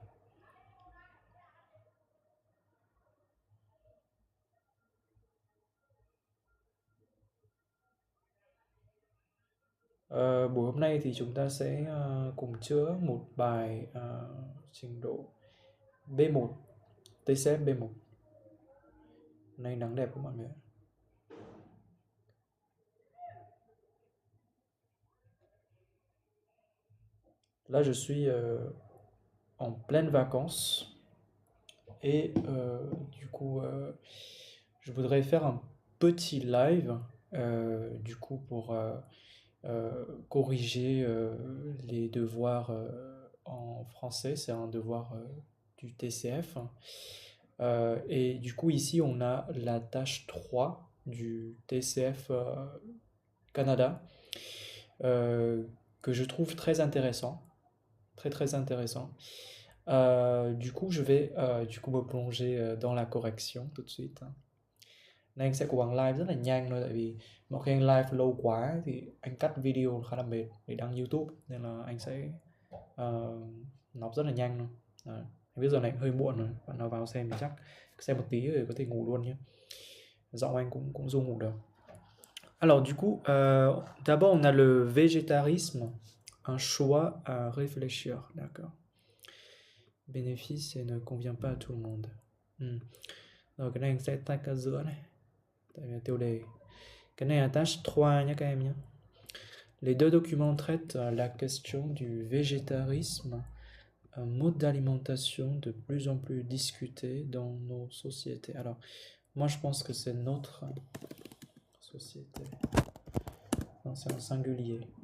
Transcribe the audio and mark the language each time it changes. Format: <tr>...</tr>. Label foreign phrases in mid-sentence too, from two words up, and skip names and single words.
<vi>Buổi hôm nay thì chúng ta sẽ cùng chữa một bài trình độ B1, TCF B1. Hôm nay nắng đẹp các bạn ạ.</vi> <fr>Là je suis en pleine vacances et du coup je voudrais faire un petit live du coup pour corriger les devoirs en français. C'est un devoir du TCF. Et du coup, ici, on a la tâche 3 du TCF Canada, euh, que je trouve très intéressant. Très, très intéressant. Du coup, je vais du coup me plonger dans la correction tout de suite.</fr> <vi>Nên anh sẽ cố gắng live rất là nhanh thôi, tại vì mỗi khi anh live lâu quá thì anh cắt video khá là mệt để đăng YouTube, nên là anh sẽ nọc rất là nhanh thôi. Đấy. Anh biết giờ này hơi muộn rồi, bạn nào vào xem thì chắc xem một tí rồi có thể ngủ luôn nhé. Giọng anh cũng du ngủ được.</vi> <fr>Alors du coup, d'abord on a le végétarisme, un choix à réfléchir, d'accord. Bénéfice et ne convient pas à tout le monde.</fr> <vi>Rồi cái này anh sẽ tách ra giữa này, tại vì tiêu đề. Cái này là tâche 3 nhé các em nhé.</vi> <fr>Les deux documents traitent la question du végétarisme, un mode d'alimentation de plus en plus discuté dans nos sociétés. Alors, moi je pense que c'est notre société. Non, c'est un singulier.</fr>